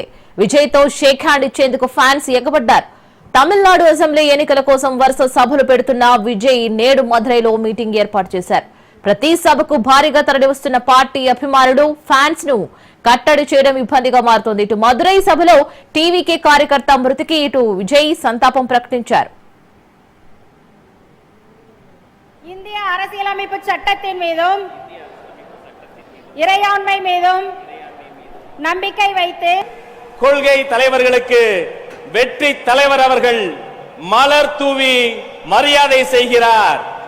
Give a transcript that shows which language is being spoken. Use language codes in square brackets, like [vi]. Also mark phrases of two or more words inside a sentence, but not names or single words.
[te] విజయ్ తో [en] shake hand [te] ఇచ్చేందుకు ఫ్యాన్స్ ఎగబడ్డారు. తమిళనాడు అసెంబ్లీ ఎన్నికల కోసం వరుస సభలు పెడుతున్న విజయ్ నేడు మదురైలో మీటింగ్ ఏర్పాటు చేశారు. ప్రతి సభకు భారీగా తరలివస్తున్న పార్టీ అభిమానులు ఫ్యాన్స్ ను కట్టడి చేయడం ఇబ్బందిగా మారుతోంది. ఇటు మదురై సభలో టీవీకే కార్యకర్త మృతికి ఇటు విజయ్ సంతాపం ప్రకటించారు. [ta] இந்திய அரசியலமைப்பு சட்டத்தின் மீதும் இறையாண்மை மீதும் நம்பிக்கை வைத்து கொள்கை தலைவர்களுக்கு வெற்றி தலைவர் அவர்கள் மலர் தூவி மரியாதை செய்கிறார்.